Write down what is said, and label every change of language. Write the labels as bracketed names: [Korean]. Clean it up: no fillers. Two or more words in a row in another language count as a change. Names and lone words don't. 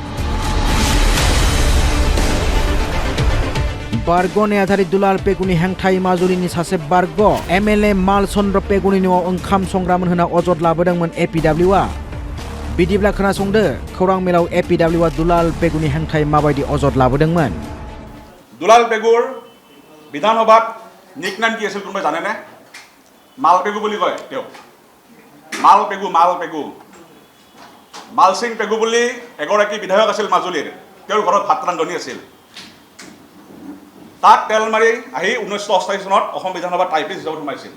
[Bodo] बारग' नेहाथारि दुलाल पेगुनि हेंथायै माजुलिनि सासे बारग' MLA माल चन्द्र पेगुनि न'आव ओंखाम संग्रामोन होना अजद लाबोदोंमोन APWआ। बिदिब्ला खोनासंदो खौरां मेलाव APWआ दुलाल पेगुनि हेंथायै माबायदि अजद लाबोदोंमन। [Assamese] দুলাল পেগুৰ বিধান সভাত নিকনেম কি আছিল কোনোবাই জানেনে? মাল পেগু বুলি কয় তেওঁ। মাল পেগু মালসিং পেগু বুলি এগৰাকী বিধায়ক আছিল মাজুলীৰ। তেওঁৰ ঘৰত ভাত ৰান্ধনি আছিল। তাক তেল মাৰি আহি 1988 চনত অসম বিধানসভাত টাইপিষ্ট হিচাপে সোমাইছিল।